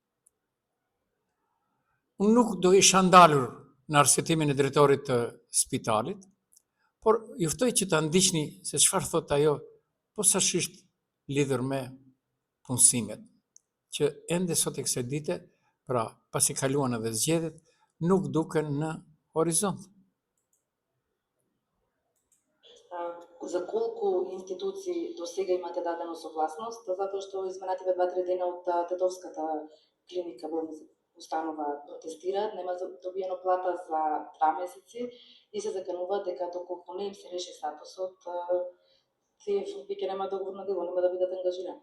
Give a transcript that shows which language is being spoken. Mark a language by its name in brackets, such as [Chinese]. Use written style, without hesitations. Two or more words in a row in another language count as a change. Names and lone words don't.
[Albanian] Unë nuk do isha ndalur në arsjetimin e drejtorit të spitalit, por juftoj që ta ndiqni se çfarë thot ajo, posaçërisht lidhur me punësimet, që ende sot e kësaj dite, pra pasi kaluan edhe zgjedhjet, nuk duken në horizont. [Macedonian] За колку институции до сега имате дадено согласност, затоа што изминативе 2-3 дена од Тетовската клиника болница установа протестираат, нема добиено плата за 2 месеци и се закануваат дека доколку не им се реши статусот, тие веќе нема договор на дело, нема да бидат ангажирани.